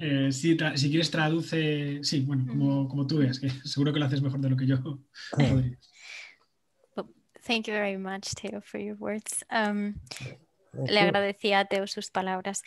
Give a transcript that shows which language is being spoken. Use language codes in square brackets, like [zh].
[es] Si quieres traduce, sí, bueno, como tú veas, que seguro que lo haces mejor de lo que yo podría. [en] Thank you very much, Theo, for your words. [es] Le agradecía a Theo sus palabras.